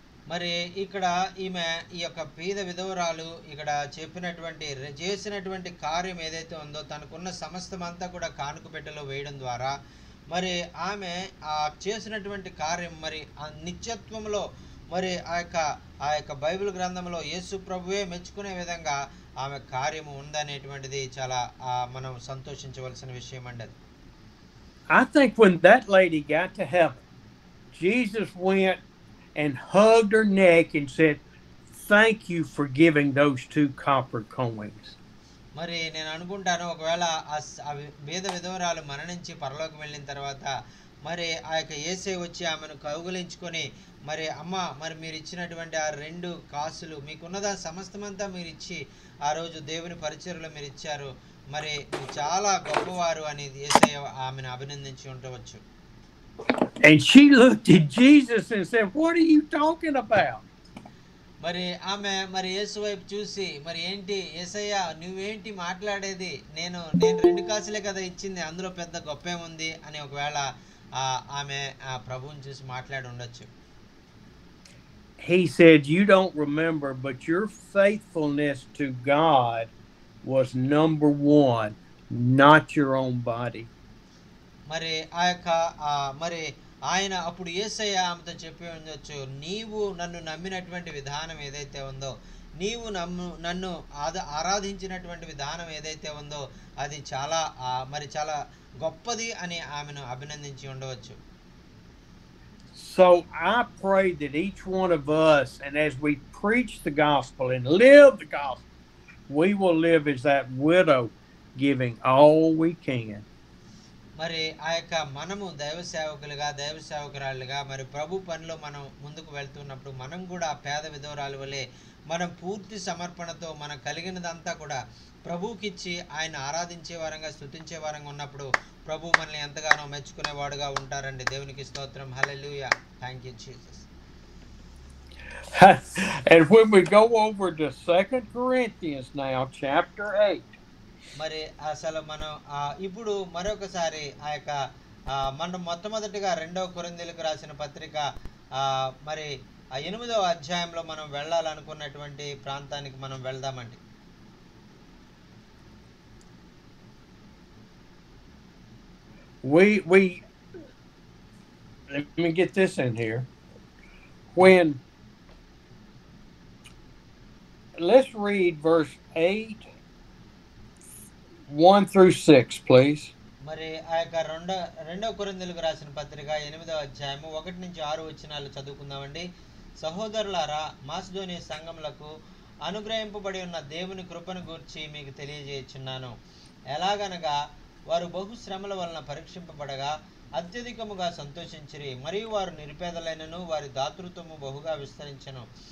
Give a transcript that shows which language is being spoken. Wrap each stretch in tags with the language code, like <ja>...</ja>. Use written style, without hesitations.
<te>మరి ఇక్కడ ఈమె ఈ యొక్క పేద విధవరాలు ఇక్కడ చేసినటువంటి కార్యం ఏదైతే ఉందో తనకున్న సమస్తం అంతా కూడా కానుక పెట్టెలో వేయడం ద్వారా మరి ఆమె చేసినటువంటి కార్యం మరి ఆ నిత్యత్వంలో మరి ఆ యొక్క బైబిల్ గ్రంథంలో యేసు ప్రభువే మెచ్చుకునే విధంగా ఆమె కార్యము ఉందనేటువంటిది చాలా మనం సంతోషించవలసిన విషయం అండి.</te> <en>I think when that lady got to heaven, Jesus went and hugged her neck and said, thank you for giving those 2 copper coins.</en> <te>మరి నేను అనుకుంటాను ఒకవేళ ఆ బీద విధవరాలు మరణించి పరలోకం వెళ్ళిన తర్వాత మరి ఆ యొక్క యేసయ్య వచ్చి ఆమెను కౌగిలించుకొని మరి అమ్మ మరి మీరు ఇచ్చినటువంటి ఆ 2 కాసులు మీకున్నదా సమస్తమంతా మీరు ఇచ్చి ఆ రోజు దేవుని పరిచర్యలో మీరు ఇచ్చారు మరి మీరు చాలా గొప్పవారు అని యేసయ్య ఆమెను అభినందించి ఉండవచ్చు.</te> <en>And she looked at Jesus and said, "What are you talking about?"</en> <te>మరి ఆమె మరి యేసు వైపు చూసి మరి ఏంటి యేసయ్య నువ్వేంటి మాట్లాడేది, నేను 2 కాసులే కదా ఇచ్చింది, అందులో పెద్ద గొప్పేముంది అని ఒకవేళ ఆమె ప్రభువుని చూసి మాట్లాడి ఉండొచ్చు.</te> <en>He said, "You don't remember, but your faithfulness to God was number 1, not your own body."</en> <te>మరి ఆ యొక్క మరి ఆయన అప్పుడు యేసయ్య ఆమెతో చెప్పి ఉండొచ్చు, నీవు నన్ను నమ్మినటువంటి విధానం ఏదైతే ఉందో, నీవు నన్ను ఆరాధించినటువంటి విధానం ఏదైతే ఉందో అది చాలా మరి చాలా గొప్పది అని ఆమెను అభినందించి ఉండవచ్చు.</te> <en>So I pray that each one of us, and as we preach the gospel and live the gospel, we will live as that widow, giving all we can.</en> <te>మరి ఆ యొక్క మనము దైవ సేవకులుగా దైవ సేవకురాళ్ళుగా మరి ప్రభు పనిలో మనం ముందుకు వెళ్తున్నప్పుడు మనం కూడా పేద విధవరాలు వలె మనం పూర్తి సమర్పణతో మనం కలిగినదంతా కూడా ప్రభువుకిచ్చి ఆయన ఆరాధించే వారంగా స్తుతించే వారంగా ఉన్నప్పుడు ప్రభు మనల్ని ఎంతగానో మెచ్చుకునేవాడుగా ఉంటారండి. దేవునికి స్తోత్రం. హల్లెలూయా.</te> <en>Thank you Jesus. And when we go over to 2 Corinthians now, chapter 8.</en> <te>మరి అసలు మనం ఇప్పుడు మరొకసారి ఆ యొక్క మనం మొట్టమొదటిగా 2వ కొరింథీయులకు రాసిన పత్రిక మరి 8వ అధ్యాయంలో మనం వెళ్ళాలనుకున్నటువంటి ప్రాంతానికి మనం వెళ్దామండి.</te> <en>We let me get this in here. When let's read verse 8 1 through 6, please.</en> <te>మరి ఆ యొక్క 2వ కొరింథీయులకు రాసిన పత్రిక 8వ అధ్యాయము 1 నుంచి 6 వచనాలు చదువుకుందామండి. సహోదరులారా, మాసిదోనియ సంఘములకు అనుగ్రహింపబడి ఉన్న దేవుని కృపను గూర్చి మీకు తెలియజేయుచున్నాను. ఎలాగనగా వారు బహు శ్రమల వలన పరీక్షింపబడగా అత్యధికముగా సంతోషించిరి, మరియు వారు నిరుపేదలైనను వారి దాతృత్వము బహుగా విస్తరించెను.</te>